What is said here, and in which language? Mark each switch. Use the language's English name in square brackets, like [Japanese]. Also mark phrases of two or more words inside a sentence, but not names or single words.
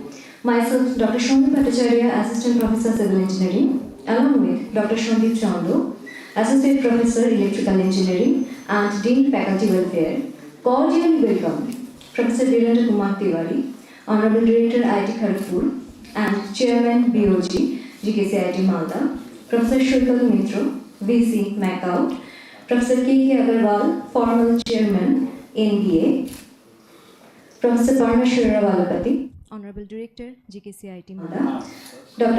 [English] Myself, Dr. Shondeep Bhattacharya, Assistant Professor Civil Engineering, along with Dr. Shondeep Chandu, Associate Professor Electrical Engineering and Dean Faculty Welfare, cordially welcome Professor Virendra Kumar Tiwari, Honorable Director IIT Kharagpur, and Chairman BOG, GKCIT Malda, Professor Shwekal Mitra, VC Macaut, Professor K.K. Agarwal, former Chairman, NBA, Professor Parmeshwara Valapati, Honorable Director, GKCIT Malda, Dr.